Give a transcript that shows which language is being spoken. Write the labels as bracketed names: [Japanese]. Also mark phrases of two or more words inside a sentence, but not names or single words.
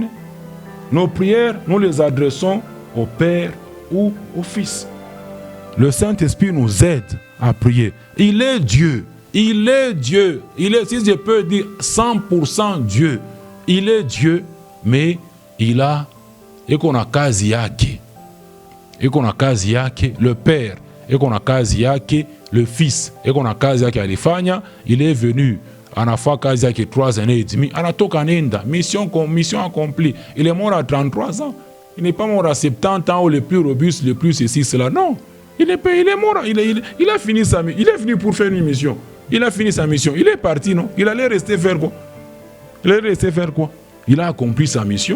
[French] Nos prières, nous les adressons au Père ou au Fils. Le Saint-Esprit nous aide à prier. Il est Dieu. Il est Dieu. Il est, si je peux dire, 100% Dieu. Il est Dieu, mais il a, et qu'on a [Swahili] kazi yake. [French] Et qu'on a [Swahili] kazi yake, [French] le Père, et qu'on a [Swahili] kazi yake, [French] le Fils, et qu'on a [Swahili] kazi yake alifanya, [French] il est venu. On a fait [Swahili] kazi yake [French] 3 années et demie. On a tout kanenda, mission accomplie. Il est mort à 33 ans. Il n'est pas mort à 70 ans ou le plus robuste, le plus ceci, cela. Non. Il est mort. Il a fini sa mission. Il est venu pour faire une mission. Il a fini sa mission. Il est parti, non? Il allait rester faire quoi? Il allait rester faire quoi? Il a accompli sa mission.